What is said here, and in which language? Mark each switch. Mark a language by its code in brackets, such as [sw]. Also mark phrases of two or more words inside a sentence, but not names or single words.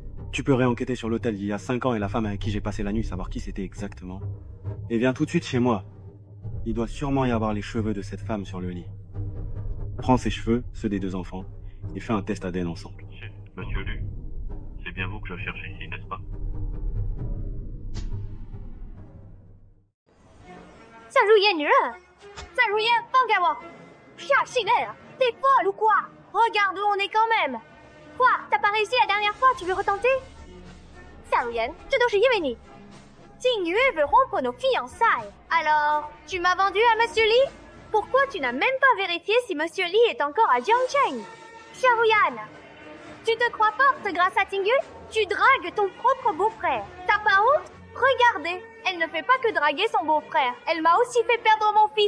[fr] Tu peux réenquêter sur l'hôtel d'il y a 5 ans et la femme avec qui j'ai passé la nuit, savoir qui c'était exactement. Et viens tout de suite chez moi. Il doit sûrement y avoir les cheveux de cette femme sur le lit. Prends ses cheveux, ceux des 2 enfants, et fais un test ADN ensemble. Monsieur Lu, c'est bien vous que je cherche ici, n'est-ce pas? [zh] 夏如烟女人，夏如烟，放开我！ [fr] 夏信内，t'es folle ou quoi? Regarde où on est quand même. Quoi? T'as pas réussi la dernière fois, tu veux retenter? [zh] 夏如烟，这都是因为你。静月 [fr] veut rompre nos fiançailles. Alors, tu m'as vendu à Monsieur Li? Pourquoi tu n'as même pas vérifié si Monsieur Li est encore à Jiangcheng? Xiaoyan, tu te crois forte grâce à Tingyu? Tu dragues ton propre beau-frère. T'as pas honte? Regardez, elle ne fait pas que draguer son beau-frère. Elle m'a aussi fait perdre mon fils.